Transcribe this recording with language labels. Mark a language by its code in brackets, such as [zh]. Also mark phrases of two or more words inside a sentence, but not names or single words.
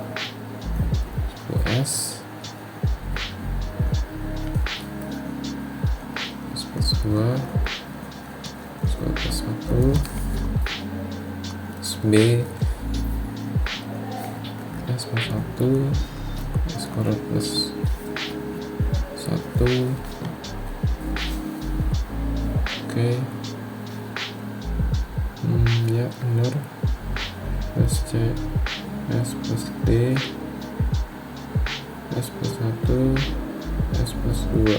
[id] 10S plus 2 plus 1 plus B S plus 1 S kuadrat plus 1 Oke. Ya benar. Plus C S plus D S plus 1 S plus 2.